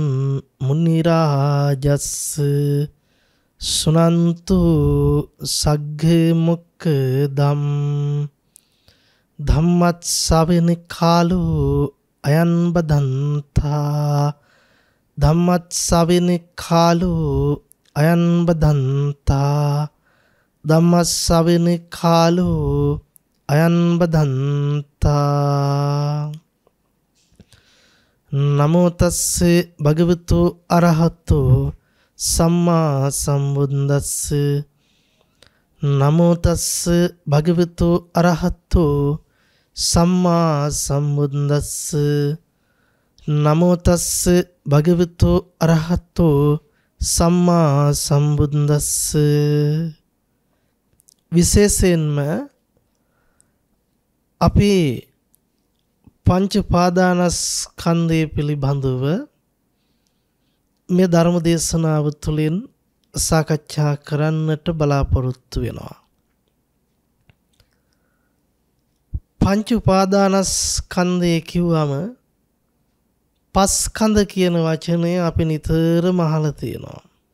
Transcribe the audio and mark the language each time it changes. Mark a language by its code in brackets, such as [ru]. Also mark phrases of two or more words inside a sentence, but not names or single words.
[pi] मुनिराजस्य सुनन्तु सग्मुक्तं धम्मस्सवने कालो अयं बदन्ता धम्मस्सवने कालो अयं बदन्ता धम्मस्सवने कालो अयं बदन्ता नमो तस्से भगवतो अरहतो सम्मा सम्बुद्दस्से नमो तस्से भगवतो अरहतो सम्मा सम्बुद्दस्से नमो तस्से भगवतो अरहतो सम्मा सम्बुद्दस्से विशेषයෙන්ම [si] අපි පංච උපාදානස්කන්ධය පිළිබඳව මේ ධර්ම දේශනාව තුළින් සාකච්ඡා කරන්නට බලාපොරොත්තු වෙනවා. පංච උපාදානස්කන්ධය කිව්වම පස්කන්ධ කියන වචනය අපි නිතරම අහලා තියෙනවා.